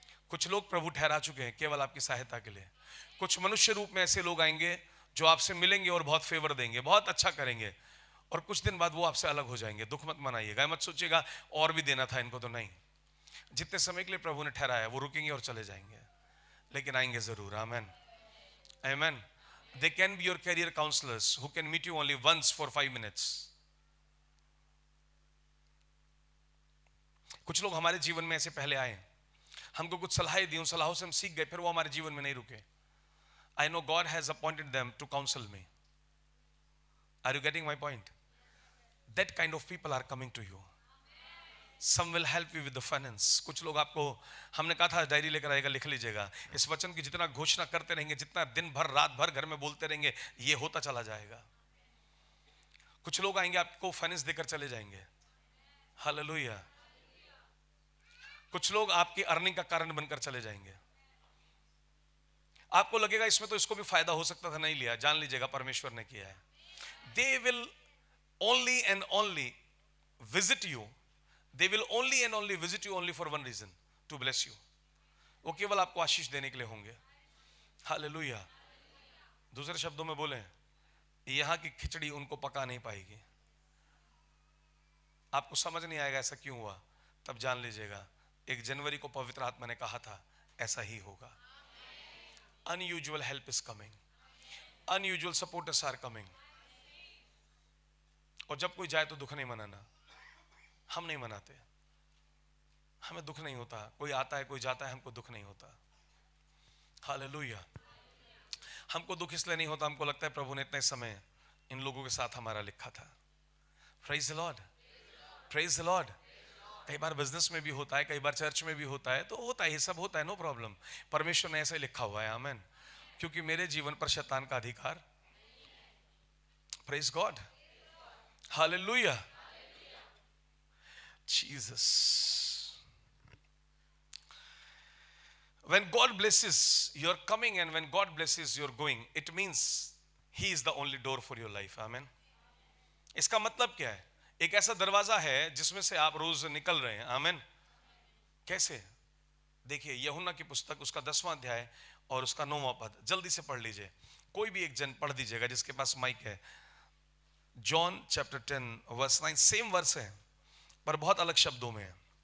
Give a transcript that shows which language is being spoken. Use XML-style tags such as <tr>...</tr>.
<hi>कुछ लोग प्रभु ठहरा चुके हैं केवल आपकी सहायता के लिए। कुछ मनुष्य रूप में ऐसे लोग आएंगे जो आपसे मिलेंगे और बहुत फेवर देंगे, बहुत अच्छा करेंगे, और कुछ दिन बाद वो आपसे अलग हो जाएंगे। दुख मत मनाइएगा, मत सोचिएगा और भी देना था इनको, तो नहीं। जितने समय के लिए प्रभु ने ठहराया वो रुकेंगे और चले जाएंगे, लेकिन आएंगे जरूर। आमेन, आमेन।</hi> <en>They can be your career counselors who can meet you only once for 5 minutes.</en> <hi>कुछ लोग हमारे जीवन में ऐसे पहले आए, हमको कुछ सलाहें दी, उन सलाहों से हम सीख गए, फिर वो हमारे जीवन में नहीं रुके।</hi> <en>I know God has appointed them to counsel me. Are you getting my point? That kind of people are coming to you. Some will help you with the finance.</en> <hi>कुछ लोग आपको, हमने कहा था डायरी लेकर आएगा, लिख लीजिएगा। इस वचन की जितना घोषणा करते रहेंगे, जितना दिन भर रात भर घर में बोलते रहेंगे, ये होता चला जाएगा। कुछ लोग आएंगे आपको फाइनेंस देकर चले जाएंगे। हालेलुया। कुछ लोग आपकी अर्निंग का कारण बनकर चले जाएंगे। आपको लगेगा इसमें तो इसको भी फायदा हो सकता था, नहीं लिया। जान लीजिएगा परमेश्वर ने किया है।</hi> <en>They will only and only visit you. They will only and only visit you only for one reason, to bless you.</en> <hi>वो केवल आपको आशीष देने के लिए होंगे। हालेलुया। दूसरे शब्दों में बोलें, यहां की खिचड़ी उनको पका नहीं पाएगी। आपको समझ नहीं आएगा ऐसा क्यों हुआ, तब जान लीजिएगा 1 जनवरी को पवित्र आत्मा ने कहा था ऐसा ही होगा।</hi> <en>Unusual help is coming. Unusual supporters are coming.</en> <hi>और जब कोई जाए तो दुख नहीं मनाना। हम नहीं मनाते, हमें दुख नहीं होता। कोई आता है, कोई जाता है, हमको दुख नहीं होता। हालेलुया। हमको दुख इसलिए नहीं होता, हमको लगता है प्रभु ने इतने समय इन लोगों के साथ हमारा लिखा था।</hi> <en>Praise the Lord, praise the Lord.</en> <hi>कई बार बिजनेस में भी होता है, कई बार चर्च में भी होता है, तो होता है, ये सब होता है, नो प्रॉब्लम। परमेश्वर ने ऐसे लिखा हुआ है, आमेन। क्योंकि मेरे जीवन पर शैतान का अधिकार।</hi> <en>Praise God, hallelujah, Jesus. When God blesses your coming and when God blesses your going, it means He is the only door for your life.</en> <hi>Amen. इसका मतलब क्या है? एक ऐसा दरवाजा है जिसमें से आप रोज निकल रहे हैं। आमेन। कैसे? देखिए यूहन्ना की पुस्तक, उसका 10वां अध्याय और उसका 9वां पद, जल्दी से पढ़ लीजिए। कोई भी एक जन पढ़ दीजिएगा जिसके पास माइक है। John chapter 10 verse 9, same verse है पर बहुत अलग शब्दों में है।</hi>